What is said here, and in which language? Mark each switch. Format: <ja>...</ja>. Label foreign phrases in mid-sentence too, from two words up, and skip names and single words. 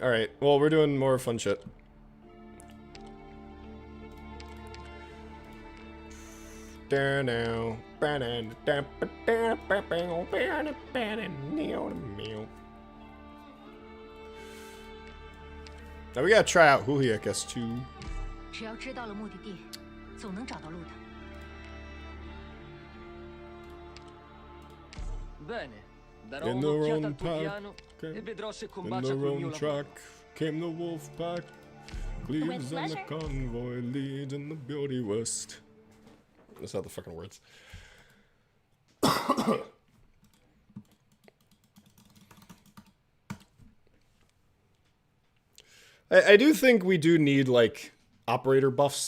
<en>Alright, well, we're doing more fun shit. Now we gotta try out Huhi, I guess, too.</en> <zh>只要知道了目的地，总能找到路的。</zh> <it>Bene, darò</it> <en>In the</en> <it>un'occhiata</it> <en>wrong</en> <it>al tuo</it> <en>pack,</en> <it>piano e vedrò se</it> <en>in</en> <it>combacia</it> <en>the</en> <it>col mio</it> <en>wrong</en> <it>lavoro.</it> <en>track came the wolf pack. Cleaves on the pleasure. convoy leads in the beauty west. That's not the fucking words. I do think we do need, like, operator buffs.</en>